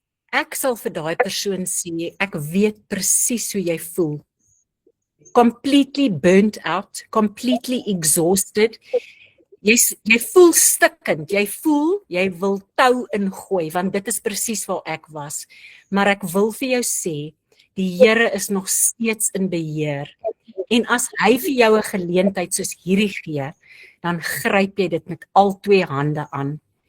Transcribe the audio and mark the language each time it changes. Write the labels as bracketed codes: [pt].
[af] Ek sal vir daai persoon sê, ek weet presies hoe jy voel. [en] Completely burnt out, completely exhausted. [af] Jy voel stikkend, jy voel, jy wil tou ingooi, want dit is presies waar ek was. Maar ek wil vir jou sê, die Here is nog steeds in beheer. En as hy vir jou 'n geleentheid soos hierdie gee, dan gryp jy dit met al 2 hande aan.